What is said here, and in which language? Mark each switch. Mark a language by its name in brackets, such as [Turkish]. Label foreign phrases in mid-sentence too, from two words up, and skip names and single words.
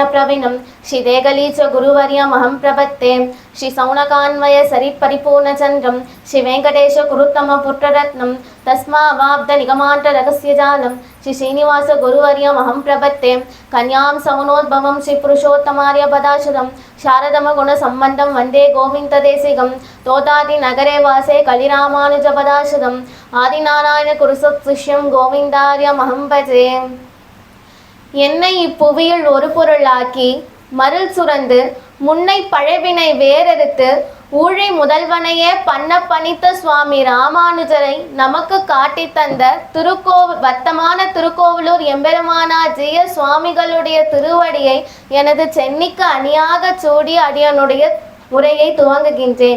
[Sanskrit] प्रवीणं श्री देगलीच गुरुवर्यमहं प्रपत्ते श्री सौनकान्वय सरित्परिपूर्णचन्द्रं श्री वेङ्कटेश गुरुत्तम पुत्ररत्नं तस्मावाब्ध निगमान्त रहस्यजालं श्री श्रीनिवास गुरुवर्यमहं प्रपत्ते कन्यां सौनोद्भवं श्री पुरुषोत्तमार्य पदाशुरं शारदम गुण संबंधं वंदे गोविन्ददेशिकं तोतादि नगरे वासे कलिरामानुज पदाशुरं आदिनारायण कुरुसुत शिष्यं गोविन्दार्यमहं भजे. [Tamil] என்னை இப்புவியில் ஒரு பொருளாக்கி மருள் சுரந்து முன்னை பழவினை வேறறுத்து ஊழை முதல்வனையே பண்ண பணித்த சுவாமி ராமானுஜரை நமக்கு காட்டி தந்த வர்த்தமான திருக்கோவிலூர் எம்பெருமானார் ஜீய சுவாமிகளுடைய திருவடியை எனது சென்னிக்கு அணியாக சூடி அடியனுடைய உரையை துவங்குகின்றேன்.